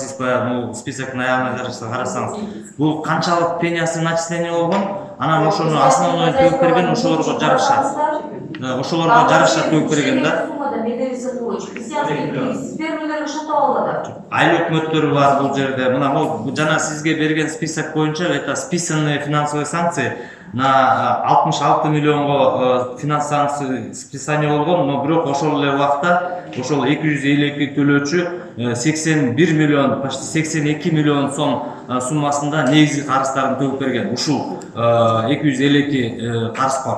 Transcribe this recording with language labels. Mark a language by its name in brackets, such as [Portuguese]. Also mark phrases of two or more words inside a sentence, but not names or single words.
[Kyrgyz] Сиз баягы списоктун аягына карасаңыз, бул канчалык пенясы начисление болгон, анан ошону основной төгүп берген ошолорго жараша. Ошолорго жараша төгүп берген да. Айыл өкмөттөрү бар бул жерде. Мына бул жана сизге берген список боюнча [Russian] это списанные финансовые санкции [Kyrgyz] на 66 миллионго [Russian] финансовый списание [Kyrgyz] болгон, но бирок ошол эле убакта ошол 252 төлөөчү 81 миллион, почти 82 миллион сом суммасында негизги карыздарын төгүп берген. Ушул 252 карызкор.